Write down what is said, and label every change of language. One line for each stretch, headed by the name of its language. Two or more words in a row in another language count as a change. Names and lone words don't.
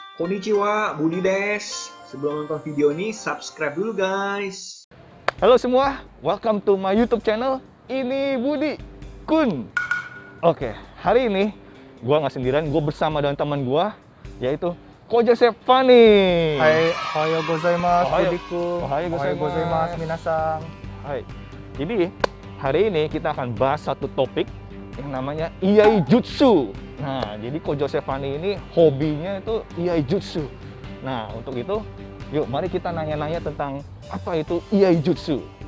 Japanese: Konnichiwa, Budi Des.
Indonesian: Sebelum nonton video ini, subscribe dulu guys. Halo semua,
English: welcome to my YouTube channel. Ini Budi Kun.
Indonesian: Oke, hari ini gua nggak sendirian, gua bersama dengan teman gua, yaitu Ko Joseph Fani. Hai,
Japanese: おはようございます, Ohayo. Budiku. おはようございます. Minasang.
Indonesian: Hai. Jadi hari ini kita akan bahas satu topik yang namanya Iai Jutsu. Nah, jadi Ko Joseph Fani ini hobinya itu Iai Jutsu. Nah, untuk itu, yuk mari kita nanya-nanya tentang apa itu Iai Jutsu.